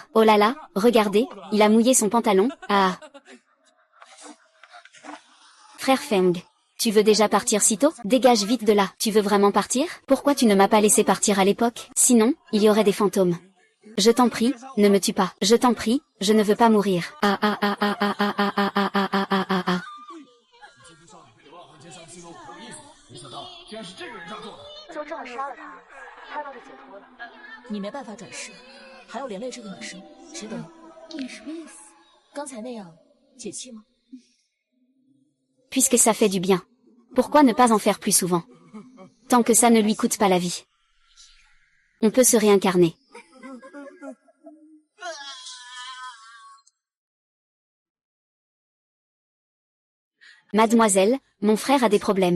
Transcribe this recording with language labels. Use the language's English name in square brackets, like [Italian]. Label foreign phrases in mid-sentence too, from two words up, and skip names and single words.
[French] Oh là là, regardez, il a mouillé son pantalon. Ah. Frère Feng, tu veux déjà partir si tôt? Dégage vite de là. Tu veux vraiment partir? Pourquoi tu ne m'as pas laissé partir à l'époque? Sinon, il y aurait des fantômes. Je t'en prie, ne me tue pas. Je t'en prie, je ne veux pas mourir. Ah ah ah ah ah ah ah ah ah ah ah ah ah. [Chinese] 就这么杀了他，他倒是解脱了。你没办法转世，还要连累这个女生，值得吗？你什么意思？刚才那样解气吗？ [French] Puisque ça fait du bien. Pourquoi ne pas en faire plus souvent? Tant que ça ne lui coûte pas la vie. On peut se réincarner. Mademoiselle, mon frère a des problèmes.